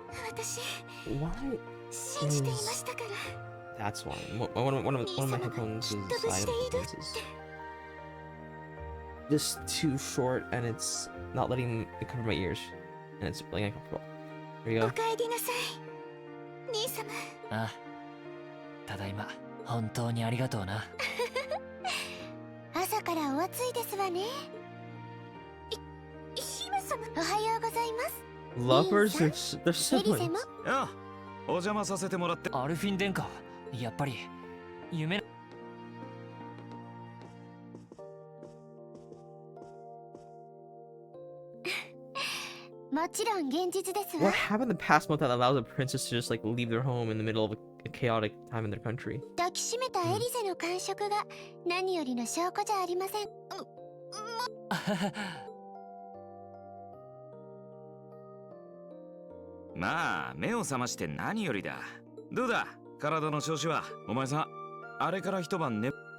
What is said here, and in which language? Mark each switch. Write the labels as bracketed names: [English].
[Japanese] 私、信じていましたから。 [English] That's why. One of my headphones is side headphones. Just too short, and it's not letting it cover my ears, and it's really uncomfortable. There you go. [Japanese] お帰りなさい、兄様。ああ、ただいま。本当にありがとうな。朝からお暑いですわね。姫様。おはようございます。 [English] Lovers, they're siblings. [Japanese] ああ、お邪魔させてもらって。アルフィン殿下、やっぱり夢。もちろん現実ですわ。 [English] What happened in the past month that allows a princess to just like leave their home in the middle of a chaotic time in their country? [Japanese] 抱きしめたエリゼの感触が何よりの証拠じゃありません。まあ、目を覚まして何よりだ。どうだ、体の調子は。お前さん、あれから一晩ね。